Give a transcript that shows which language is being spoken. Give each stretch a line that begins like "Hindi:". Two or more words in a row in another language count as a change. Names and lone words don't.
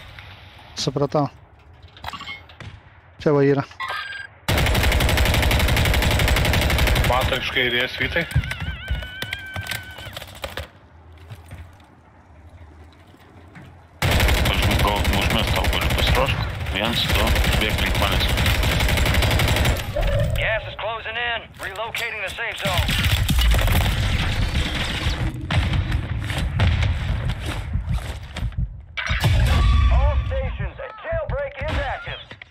Lithuanian: Supratau. Čia va yra. Mato iš kairės Vytai. Aš užmest tau galiu pasiruošk. 1, 2, bėg link manęs.
English: Gas is closing in. Relocating the safe zone. All stations, a jailbreak is active.